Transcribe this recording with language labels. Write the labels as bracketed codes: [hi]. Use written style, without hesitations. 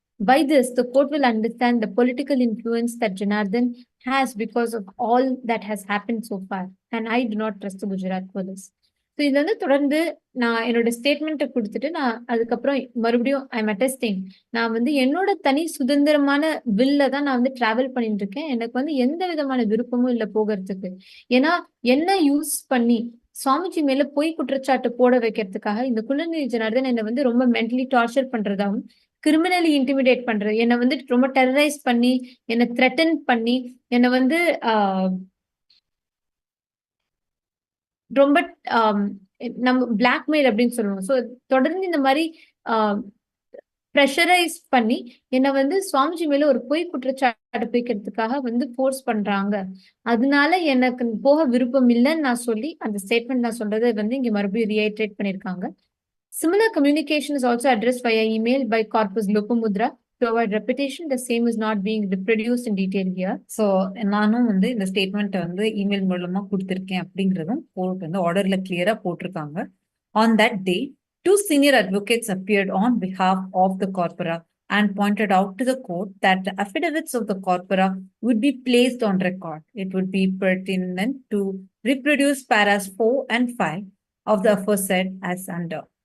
[en] By this, the court will understand the political influence that Janardhan has because of all that has happened so far, and I do not trust the Gujarat police. [ta] So இது வந்து தொடர்ந்து நான் என்னோட ஸ்டேட்மெண்ட்டை கொடுத்துட்டு நான் அதுக்கப்புறம் மறுபடியும் [en] I'm attesting [ta] நான் வந்து என்னோட தனி சுதந்திரமான வில்ல தான் நான் வந்து டிராவல் பண்ணிட்டு இருக்கேன். எனக்கு வந்து எந்த விதமான விருப்பமும் இல்லை போகிறதுக்கு. ஏன்னா என்ன யூஸ் பண்ணி சுவாமிஜி மேல பொய் குற்றச்சாட்டு போட வைக்கிறதுக்காக இந்த குலநிதி ஜனார்தன் என்னை வந்து ரொம்ப மென்டலி டார்ச்சர் பண்றதாகவும் கிரிமினலி இன்டிமிடேட் பண்றது, என்னை வந்து ரொம்ப டெரரைஸ் பண்ணி என்னை த்ரெட்டன் பண்ணி என்னை வந்து ரொம்ப நம்ம பிளாக்மெயில் அப்படின்னு சொல்லுவோம். ஸோ தொடர்ந்து இந்த மாதிரி ப்ரெஷரைஸ் பண்ணி என்னை வந்து சுவாமிஜி மேல ஒரு பொய் குற்றச்சாட்டு வைக்கிறதுக்காக வந்து ஃபோர்ஸ் பண்றாங்க. அதனால எனக்கு போக விருப்பம் இல்லைன்னு நான் சொல்லி அந்த ஸ்டேட்மெண்ட் நான் சொல்றதை வந்து இங்க மறுபடியும் ரீஐட்ரேட் பண்ணியிருக்காங்க. [en] Similar communication is also addressed via email by Corpus Lopamudra. To avoid repetition, the same is not being reproduced in detail here. [ta] So நானும் வந்து இந்த ஸ்டேட்மெண்ட் வந்து இமெயில் மூலமா கொடுத்துருக்கேன் அப்படிங்கிறதும் கோர்ட் வந்து ஆர்டர்ல கிளியரா போட்டிருக்காங்க. [en] On that day 2 senior advocates appeared on behalf of the corpora and pointed out to the court that the affidavits of the corpora would be placed on record. It would be pertinent to reproduce paras 4 and 5 of the aforesaid as under.